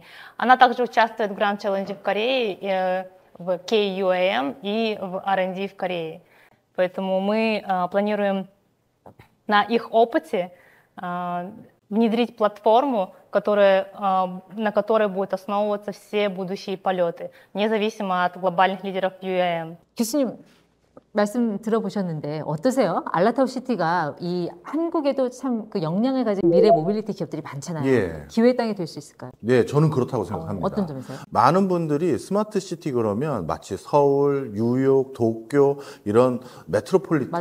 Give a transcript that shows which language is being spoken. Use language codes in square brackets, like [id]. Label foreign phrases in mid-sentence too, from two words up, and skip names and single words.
[ru] Она также участвует в [en] Grand Challenge [ru] в Корее, в KUAM и в R&D в Корее. Поэтому мы планируем на их опыте внедрить платформу, на которой будут основываться все будущие полеты, независимо от глобальных лидеров UAM. [ko] 교수님 말씀 들어보셨는데 어떠세요? 알라타우 시티가 이 한국에도 참 그 역량을 가진 미래 모빌리티 기업들이 많잖아요. 예. 기회의 땅이 될 수 있을까요? 네, 저는 그렇다고 생각합니다. 어떤 점에서요? 많은 분들이 스마트 시티 그러면 마치 서울, 뉴욕, 도쿄 이런 메트로폴리탄,